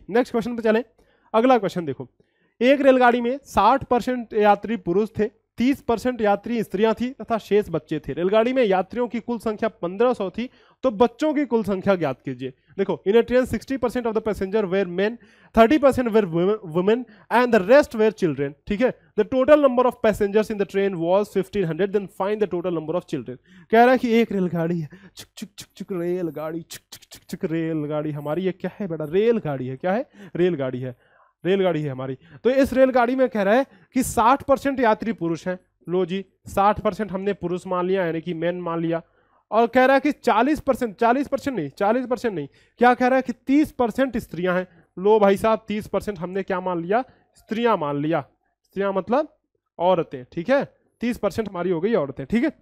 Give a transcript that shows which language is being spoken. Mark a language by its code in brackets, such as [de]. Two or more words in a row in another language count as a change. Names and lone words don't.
[en] next question [hi] पे चलें। अगला क्वेश्चन देखो, एक रेलगाड़ी में 60% यात्री पुरुष थे, 30% यात्री स्त्रियां थी तथा शेष बच्चे थे। रेलगाड़ी में यात्रियों की कुल संख्या 1500 थी, तो बच्चों की कुल संख्या ज्ञात कीजिए। [en] देखो in a train 60% of the passenger were men, 30% were women and the rest were children, [hi] ठीक है। [en] the total number of passengers in the train was 1500, then find the total number of children. [hi] कह रहा है कि एक रेलगाड़ी है, छुक छुक छुक छुक रेलगाड़ी, छुक छुक छुक छुक रेलगाड़ी हमारी, ये क्या है बेटा, रेलगाड़ी है, क्या है, रेलगाड़ी है, रेलगाड़ी है हमारी। तो इस रेलगाड़ी में कह रहा है कि 60% यात्री पुरुष हैं, लो जी 60% हमने पुरुष मान लिया, यानी कि मेन मान लिया, और कह रहा है कि 40% नहीं, क्या कह रहा है कि 30% स्त्रियां हैं, लो भाई साहब 30% हमने क्या मान लिया, स्त्रियां मान लिया, स्त्रियां मतलब औरतें, ठीक है, 30% हमारी हो गई औरतें, ठीक है।